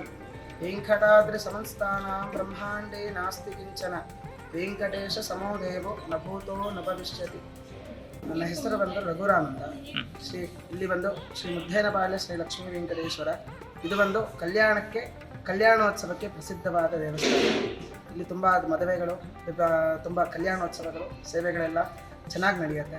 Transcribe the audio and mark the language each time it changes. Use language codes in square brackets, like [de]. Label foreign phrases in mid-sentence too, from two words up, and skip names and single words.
[sa] वेङ्कटाद्रिसंस्थानां ब्रह्माण्डे नास्ति किञ्चन ವೆಂಕಟೇಶ ಸಮೋ ದೇವೋ ನ ಭೂತೋ ನ ಭವಿಷ್ಯತಿ. [kn] ನನ್ನ ಹೆಸರು ಬಂದು ರಘುರಾಮ್ ಅಂತ. ಇಲ್ಲಿ ಬಂದು ಶ್ರೀ ಮುದ್ದೇನಪಾಳ್ಯ ಶ್ರೀ ಲಕ್ಷ್ಮೀ ವೆಂಕಟೇಶ್ವರ. ಇದು ಬಂದು ಕಲ್ಯಾಣೋತ್ಸವಕ್ಕೆ ಪ್ರಸಿದ್ಧವಾದ ದೇವಸ್ಥಾನ. ಇಲ್ಲಿ ತುಂಬ ಮದುವೆಗಳು, ತುಂಬ ಕಲ್ಯಾಣೋತ್ಸವಗಳು, ಸೇವೆಗಳೆಲ್ಲ ಚೆನ್ನಾಗಿ ನಡೆಯುತ್ತೆ.